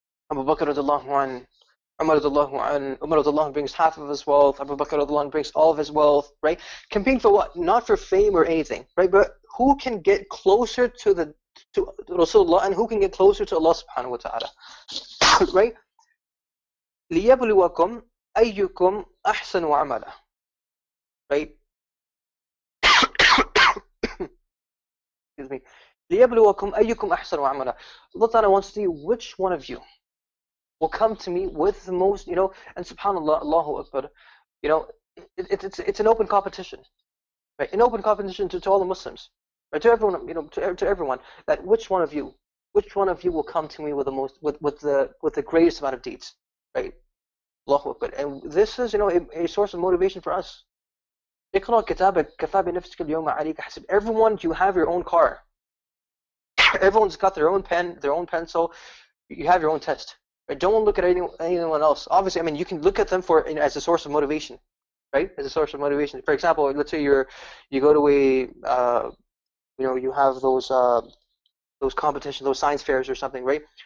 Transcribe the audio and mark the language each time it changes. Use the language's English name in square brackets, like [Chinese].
[English] Abu Bakr radiallahu anhu, Umar radiallahu anhu, Umar radiallahu anhu brings half of his wealth, Abu Bakr radiallahu anhu brings all of his wealth, right? Competing for what? Not for fame or anything, right? But who can get closer to Rasulullah and who can get closer to Allah subhanahu wa ta'ala, right? [Arabic] لِيَبْلُوَكُمْ أَيُّكُمْ أَحْسَنُ عَمَلًا, [English] right? Excuse me. [Arabic] لِيَبْلُوَكُمْ أَيُّكُمْ أَحْسَنُ عَمَلًا. [English] Allah Ta'ala wants to see which one of you will come to me with the most, and subhanAllah, Allahu Akbar, it's an open competition, right? An open competition to all the Muslims, right? To everyone, to everyone, that which one of you will come to me with the most, with the greatest amount of deeds, right? Allahu Akbar. And this is, a source of motivation for us. [Arabic] اقرأ كتابك كفى بنفسك اليوم عليك حسب. [English] Everyone, you have your own car. Everyone's got their own pen, their own pencil. You have your own test. Right? Don't look at anyone else. Obviously, you can look at them for as a source of motivation, right? As a source of motivation. For example, let's say you go to you have those competitions, those science fairs or something, right?